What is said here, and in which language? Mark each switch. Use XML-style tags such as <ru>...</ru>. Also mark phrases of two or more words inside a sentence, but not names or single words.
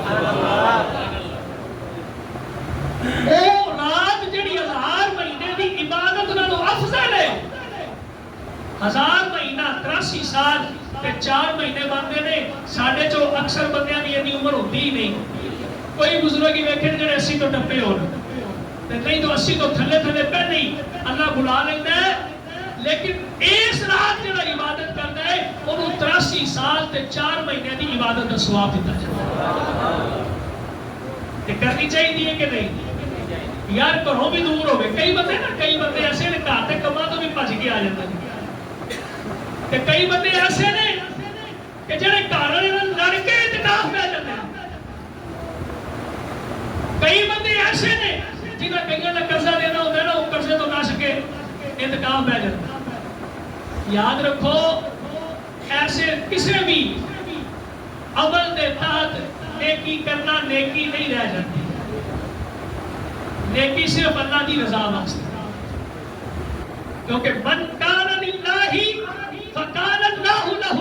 <pa>وہ رات جڑی 1000 مہینے دی عبادت نالوں افضل ہے. 1000 مہینہ 83 سال تے 4 مہینے بنتے نے. ساڈے چو اکثر بندیاں دی اتنی عمر ہوتی ہی نہیں. کوئی بزرگ ہی ویکھے جڑے 80 تو ٹپے ہون, تے نہیں تو 80 تو تھلے تھلے پہ نہیں. اللہ بلا لینا ہے, لیکن اس رات جڑا عبادت کرتا ہے انہوں 83 سال تے 4 مہینے دی عبادت کا ثواب دیتا ہے. تے کرنی چاہیے کہ نہیں یار؟ گھروں بھی دور ہوگے. کئی بندے نا, کئی بندے ایسے نے گھر تے کماں تو بھی بھج کے آ جاتے ہیں, تے کئی بندے ایسے نے کہ جڑے گھر والے نال لڑ کے اعتکاف پہ جاتے ہیں. کئی بندے ایسے نے جنہاں کئیاں دا قرضہ دینا ہوتا ہے نا, وہ قرضے تو نہ سکے اعتکاف پہ جاتے ہیں.</pa> <ur>یاد رکھو ایسے کسی بھی عمل دے تحت نیکی کرنا نیکی نہیں رہ جاتی. نیکی صرف اللہ کی رضا واسطے, کیونکہ</ur> <ar>من کان للہ فکان اللہ لہ.</ar>